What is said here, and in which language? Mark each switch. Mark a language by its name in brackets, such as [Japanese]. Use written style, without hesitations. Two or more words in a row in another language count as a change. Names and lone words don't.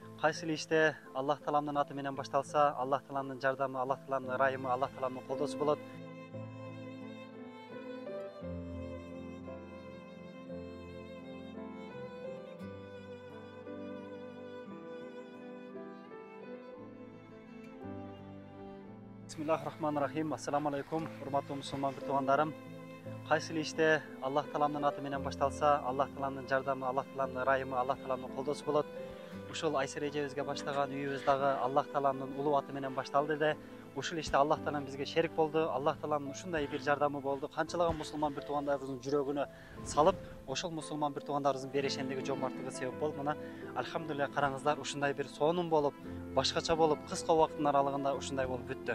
[Kyrgyz] Кайсыл иште Аллах Тааламдын аты менен башталса, Аллах Тааламдын жардамы, Аллах Тааламдын ырайымы, Аллах Тааламдын колдоосу болот. [Arabic] بسم الله الرحمن الرحيم. السلام عليكم, [Kyrgyz] урматтуу мусулман бир туугандарым. Кайсыл иште Аллах Тааламдын аты менен башталса, Аллах Тааламдын жардамы, Аллах Тааламдын ырайымы, Аллах Тааламдын колдоосу болот. Ушул Айсыр эжебизге баштаган үйүбүз дагы Аллах Тааламдын улуу аты менен башталды да, ушул иште Аллах Таалам бизге шерик болду. Аллах Тааламдын ушундай бир жардамы болду. Канчалаган мусулман бир туугандарыбыздын жүрөгүнө салып, ошол мусулман бир туугандарыбыздын берешендиги, жомарттыгы себеп болуп, мына альхамдулилля караңыздар, ушундай бир сонун болуп, башкача болуп, кыска убакыттын аралыгында ушундай болуп бүттү.